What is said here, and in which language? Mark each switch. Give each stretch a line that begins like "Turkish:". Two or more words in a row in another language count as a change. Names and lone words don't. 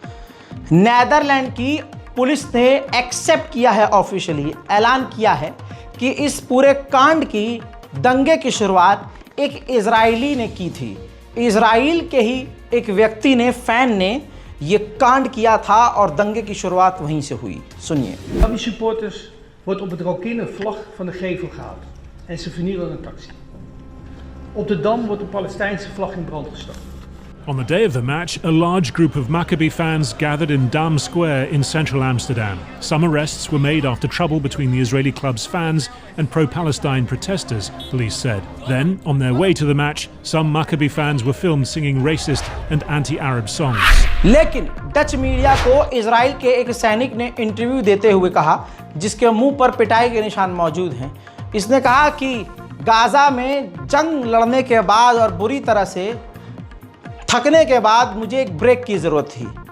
Hindi: नेदरलैंड की पुलिस ने एक्सेप्ट किया है, ऑफिशियली ऐलान किया है कि इस पूरे कांड की, दंगे की शुरुआत एक इजरायली ने की थी। इजराइल के ही एक व्यक्ति ने, फैन ने ये कांड किया था और दंगे की शुरुआत वहीं से हुई। सुनिए।
Dutch: Van die supporters wordt op het Rokin een vlag van de gevel gehaald en ze vernielen een taxi. Op de Dam wordt de Palestijnse vlag in brand gestoken.
English: On the day of the match, a large group of Maccabi fans gathered in Dam Square in central Amsterdam. Some arrests were made after trouble between the Israeli club's fans and pro-Palestine protesters, police said. Then, on their way to the match, some Maccabi fans were filmed singing racist and anti-Arab songs.
Hindi: लेकिन डच मीडिया को इजराइल के एक सैनिक ने इंटरव्यू देते हुए कहा, जिसके मुंह पर पिटाई के निशान मौजूद हैं। इसने कहा कि गाज़ा में जंग लड़ने के बाद और बुरी तरह से थकने के बाद मुझे एक ब्रेक की ज़रूरत थी।